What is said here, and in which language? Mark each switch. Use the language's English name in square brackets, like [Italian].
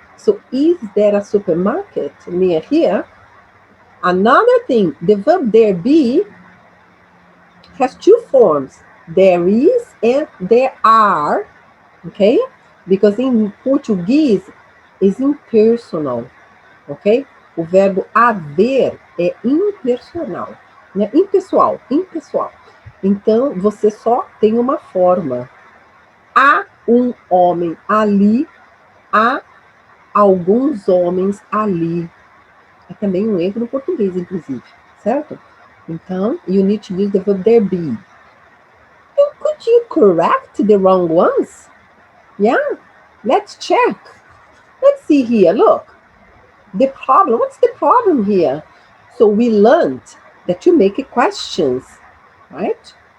[English] So, is there a supermarket near here? Another thing, the verb there be has 2 forms. There is and there are, okay? Because in Português is impersonal, ok? [Portuguese] O verbo haver é impersonal, né? Impessoal, impessoal. Então, você só tem uma forma. Há um homem ali, há alguns homens ali. É também um erro no português, inclusive, certo? Então, [English] you need to use the verb there be. And could you correct the wrong ones? Yeah, let's check. Let's see here, look. The problem, what's the problem here? So we learned that you make questions, right?